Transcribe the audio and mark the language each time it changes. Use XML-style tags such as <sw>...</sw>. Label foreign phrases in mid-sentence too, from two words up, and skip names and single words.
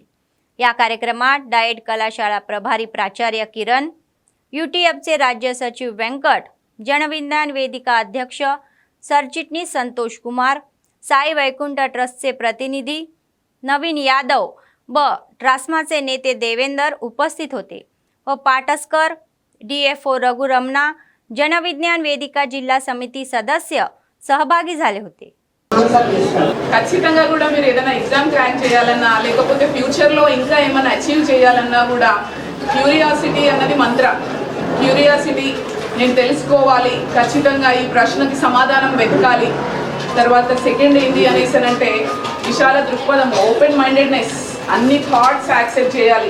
<mr>या कार्यक्रमात डाएट कलाशाळा प्रभारी प्राचार्य किरण, यूटीएफचे राज्य सचिव व्यंकट, जनविज्ञान वेदिका अध्यक्ष सरचिटणीस संतोष कुमार, साई वैकुंठ ट्रस्टचे प्रतिनिधी नवीन यादव व ट्रास्माचे नेते देवेंदर उपस्थित होते व पाटसकर, DFO रघुरमणा, जनविज्ञान वेदिका जिल्हा समिती सदस्य सहभागी झाले होते.</mr> <te>ఖచ్చితంగా కూడా మీరు ఏదైనా</te> <en>exam crack</en> <te>చేయాలన్నా లేకపోతే ఫ్యూచర్లో ఇంకా ఏమైనా అచీవ్ చేయాలన్నా కూడా క్యూరియాసిటీ అన్నది మంత్ర. క్యూరియాసిటీ, నేను తెలుసుకోవాలి, ఖచ్చితంగా ఈ ప్రశ్నకి సమాధానం వెతకాలి. తర్వాత సెకండ్ ఏంటి అనేసనంటే విశాల దృక్పథం,</te> <en>open mindedness,</en> <te>అన్ని</te> <en>thoughts accept</en> <te>చేయాలి.</te>